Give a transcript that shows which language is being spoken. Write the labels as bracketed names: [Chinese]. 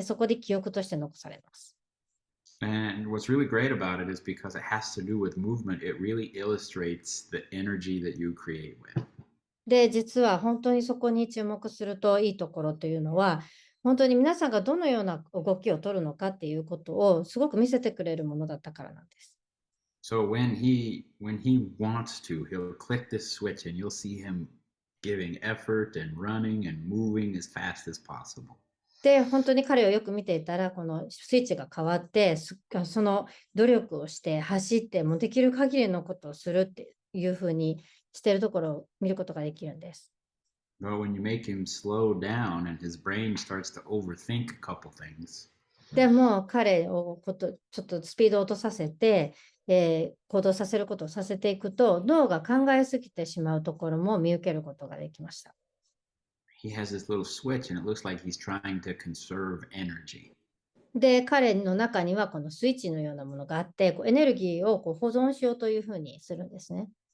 [Japanese] で、そこで記憶として残されます。 [English] And what's really great about it is because it has to do with movement, it really illustrates the energy that you create with. [Japanese] で、実は本当にそこに注目するといいところというのは、本当に皆さんがどのような動きを取るのかっていうことをすごく見せてくれるものだったからなんです。 [English] So when he wants to, he'll click this switch and you'll see him giving effort and running and moving as fast as possible. [Japanese] で、本当に彼をよく見ていたら、このスイッチが変わって、その努力をして走って、もうできる限りのことをするっていうふうにしているところを見ることができるんです。 [English] But when you make him slow down and his brain starts to overthink a couple things, [Japanese] でも彼をちょっとスピードを落とさせて、行動させることをさせていくと、脳が考えすぎてしまうところも見受けることができました。 [English] he has this little switch and it looks like he's trying to conserve energy. [Japanese] で、彼の中にはこのスイッチのようなものがあって、エネルギーを保存しようというふうにするんですね。